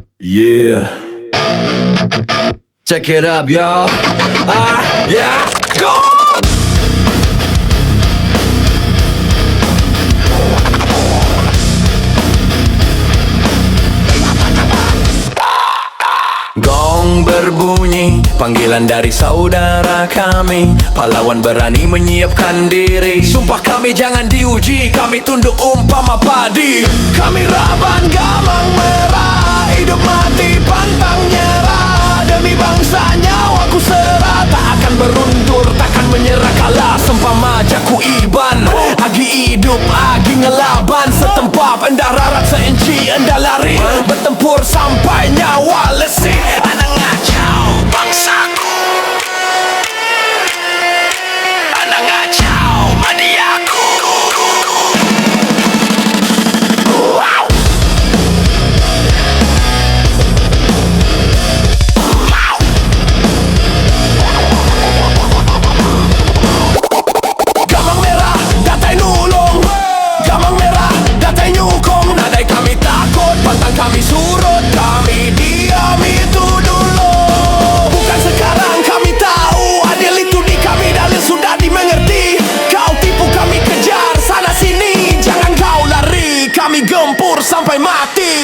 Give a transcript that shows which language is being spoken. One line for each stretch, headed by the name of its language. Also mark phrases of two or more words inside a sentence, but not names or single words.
English: Yeah. Check it up, y'all. Yeah. Go!
Malay: Gong berbunyi, panggilan dari saudara kami. Pahlawan berani menyiapkan diri. Sumpah kami jangan diuji, kami tunduk umpama padi. Kami Raban Gamang Merah, hidup mati pantang nyerah. Demi bangsa nyawaku serah, tak akan berundur, takkan menyerah kalah.
Iban: Sempama jaku iban, agi hidup, agi ngelaban. Setempap endah rarat seinci, endah lari. Bertempur sampai nyawa lesi. Anak ngacau bangsaku, anak ngacau madiaku. Wow. Gamang merah, datai nulung. Gamang merah, datai nyukong. Nadai kami takut, pantang kami surut.
Malay: Kami diam itu dulu. Bukan sekarang kami tahu, adil itu di kami, dalil sudah dimengerti. Kau tipu kami kejar sana sini, jangan kau lari. Kami gempur sampai mati.